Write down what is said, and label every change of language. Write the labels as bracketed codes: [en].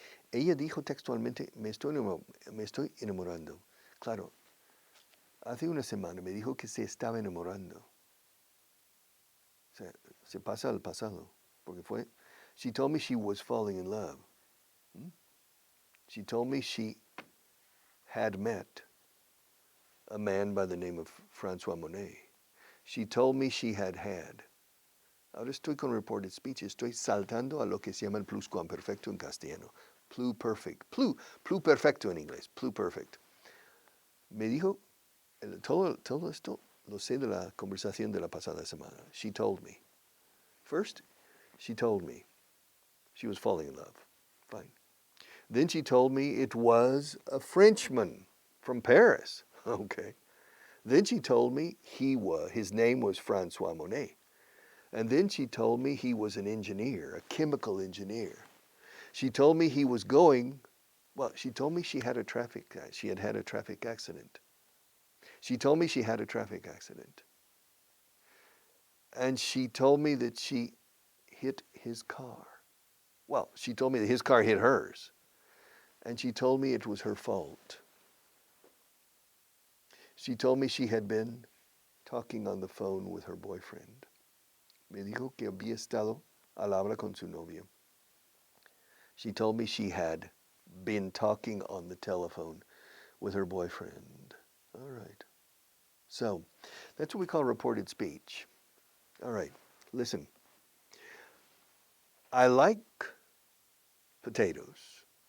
[es] Ella dijo textualmente, me estoy enamorando. Claro, hace una semana me dijo que se estaba enamorando. Se pasa al pasado, porque fue, [en] she told me she was falling in love. She told me she had met a man by the name of Francois Monet. She told me she had had. [es] Ahora estoy con reported speech, estoy saltando a lo que se llama el pluscuamperfecto en castellano. Pluperfect, pluperfecto en inglés, pluperfect. Me dijo, todo esto lo sé de la conversación de la pasada semana. [en] She told me. First, she told me she was falling in love. Fine. Then she told me it was a Frenchman from Paris. Okay. Then she told me his name was Francois Monet. And then she told me he was an engineer, a chemical engineer. She told me he was going, she told me she had had a traffic accident. She told me she had a traffic accident. And she told me that she hit his car. Well, she told me that his car hit hers. And she told me it was her fault. She told me she had been talking on the phone with her boyfriend. [es] Me dijo que había estado al habla con su novio. [en] She told me she had been talking on the telephone with her boyfriend. All right. So, that's what we call reported speech. All right, listen. I like potatoes.